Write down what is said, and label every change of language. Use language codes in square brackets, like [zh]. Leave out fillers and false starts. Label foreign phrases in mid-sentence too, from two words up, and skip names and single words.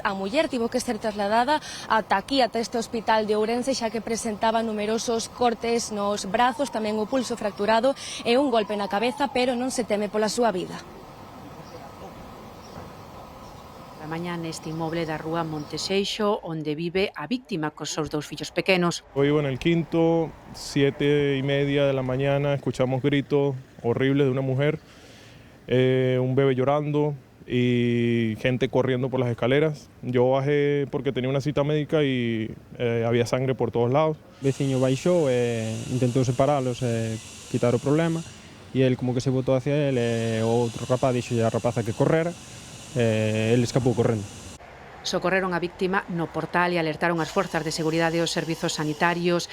[gl] A muller tivo que ser trasladada ata aquí, ata este hospital de Ourense, xa que presentaba numerosos cortes nos brazos, tamén o pulso fracturado e un golpe na cabeza, pero non se teme pola súa vida. A mañá neste inmoble da rúa Monteseixo, onde vive a víctima cos seus dous fillos pequenos. [es] Hoy vivo en el quinto, 7:30 de la mañana, escuchamos gritos horribles de una mujer, un bebé llorando y gente corriendo por las escaleras. Yo bajé porque tenía una cita médica y había sangre por todos lados. [gl] O veciño baixou e intentou separalos e quitar o problema, e el como que se botou hacia el e o outro rapaz dixolle a rapaza que correra e el escapou correndo. Socorreron a víctima no portal e alertaron as forzas de seguridade e os servizos sanitarios.